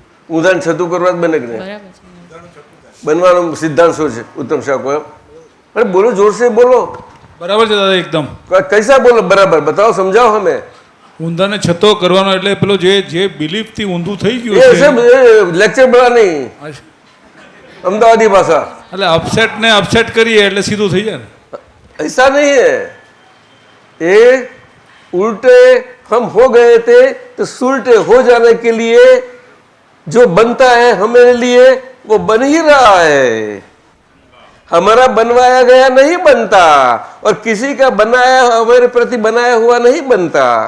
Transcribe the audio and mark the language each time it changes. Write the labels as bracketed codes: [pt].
[gu] ઊંધાને છતું કરવા જ બને કે નહીં? બરાબર છે. બનવાનો સિદ્ધાંત શું છે? ઉત્તમ શાહ કહો. અરે બોલો, જોરશે બોલો. બરાબર છે દાદા એકદમ. કૈસા બોલો? બરાબર બતાવો, સમજાવો. અમે ઊંધાને છતો કરવાનો એટલે પેલો જે બિલીફથી ઊંધું થઈ એ ગયું છે [hi] सब लेक्चर बड़ा नहीं, अहमदाबादी भाषा [gu] એટલે અપસેટ કરીએ એટલે સીધું થઈ જાય ને. [hi] ऐसा नहीं है. ये उल्टे हम हो गए थे तो सुलटे हो जाने के लिए जो बनता है हमारे लिए वो बन ही रहा है. हमारा बनवाया गया नहीं बनता और किसी का बनाया हमारे प्रति बनाया हुआ नहीं बनता.